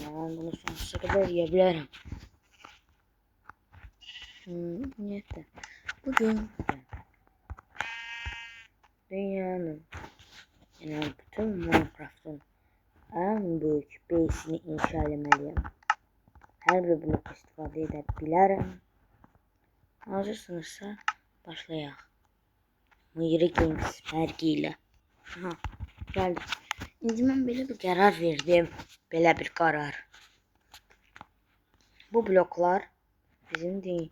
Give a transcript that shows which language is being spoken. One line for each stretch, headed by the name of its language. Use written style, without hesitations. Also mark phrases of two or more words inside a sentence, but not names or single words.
Turkish: Yani bunu sonsuza kadar yiyebilirim. Neyse, bugün dünyanın, yani bütün Minecraft'ın en büyük base'ini inşa etmeliyim.
Azerbaijani: Her bir blok istifadə edə bilərəm. Hazırsınızsa başlayaq. Miri Games mərgi ilə. Gəldik. İndi mən belə bir qərar verdim. Belə bir qərar. Bu bloklar bizim deyil.